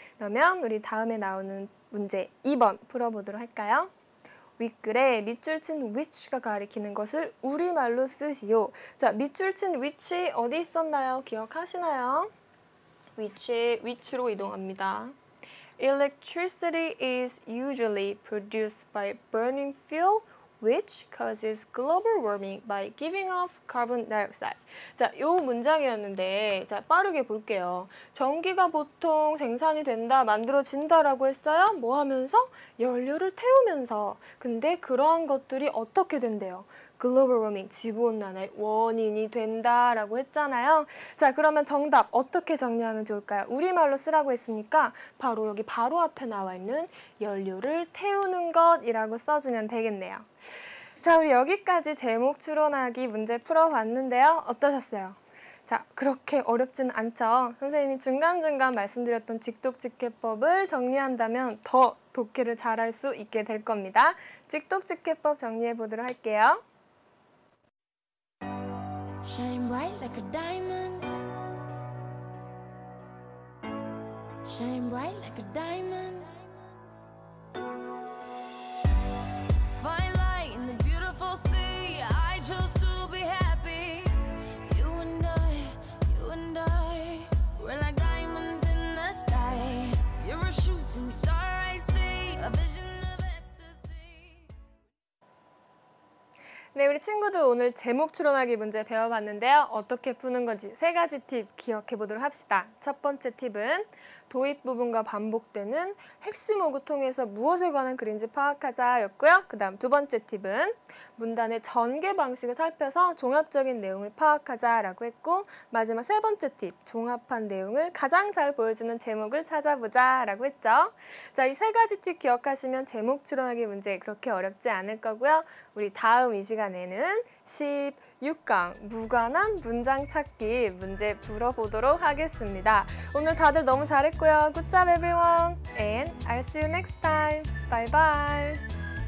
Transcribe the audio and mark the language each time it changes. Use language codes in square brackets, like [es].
[ko] 그러면 우리 다음에 나오는 문제 2번 풀어보도록 할까요? 윗글에 밑줄 친 which가 가리키는 것을 우리말로 쓰시오. 자, 밑줄 친 which 어디 있었나요? 기억하시나요? which로 이동합니다. [en] Electricity is usually produced by burning fuel which causes global warming by giving off carbon dioxide. [ko] 자, 요 문장이었는데 자, 빠르게 볼게요. 전기가 보통 생산이 된다, 만들어진다라고 했어요. 뭐 하면서? 연료를 태우면서. 근데 그러한 것들이 어떻게 된대요? 글로벌 워밍, 지구온난화의 원인이 된다라고 했잖아요. 자, 그러면 정답 어떻게 정리하면 좋을까요? 우리말로 쓰라고 했으니까 바로 여기 바로 앞에 나와 있는 연료를 태우는 것이라고 써주면 되겠네요. 자, 우리 여기까지 제목 추론하기 문제 풀어봤는데요. 어떠셨어요? 자, 그렇게 어렵진 않죠. 선생님이 중간중간 말씀드렸던 직독직해법을 정리한다면 더 독해를 잘할 수 있게 될 겁니다. 직독직해법 정리해 보도록 할게요. [en] Shine bright like a diamond. Shine bright like a diamond. Find light in the beautiful sea. I chose to be happy. You and I, we're like diamonds in the sky. You're a shooting star I see, a vision of ecstasy. [ko] 네, 우리 친구들 오늘 제목 추론하기 문제 배워봤는데요. 어떻게 푸는 건지 3가지 팁 기억해 보도록 합시다. 첫 번째 팁은 도입 부분과 반복되는 핵심 어구 통해서 무엇에 관한 글인지 파악하자였고요. 그 다음 두 번째 팁은 문단의 전개 방식을 살펴서 종합적인 내용을 파악하자라고 했고 마지막 세 번째 팁, 종합한 내용을 가장 잘 보여주는 제목을 찾아보자라고 했죠. 자, 이 3가지 팁 기억하시면 제목 추론하기 문제 그렇게 어렵지 않을 거고요. 우리 다음 이 시간에는 11 6강 무관한 문장 찾기 문제 풀어보도록 하겠습니다. 오늘 다들 너무 잘했고요. [en] Good job everyone and I'll see you next time. Bye bye.